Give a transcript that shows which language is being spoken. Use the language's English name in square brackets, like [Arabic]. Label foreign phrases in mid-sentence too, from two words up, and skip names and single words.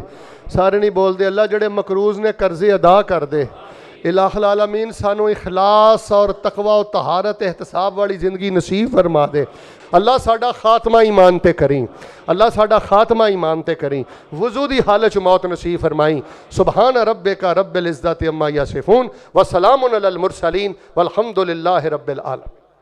[Punjabi] سارے نہیں بولتے، اللہ جہڑے مقروض نے قرضے ادا کر دے. الٰہ العالمین سانوں اخلاص اور تقویٰ اور طہارت احتساب والی زندگی نصیب فرما دے. اللہ ساڈا خاتمہ ایمان تے کریں، اللہ ساڈا خاتمہ ایمان تے کریں، وضو دی حالت چ موت نصیب فرمائیں. [Arabic] سبحان ربك رب العزة عما يصفون وسلام على المرسلين والحمد لله رب العالمين.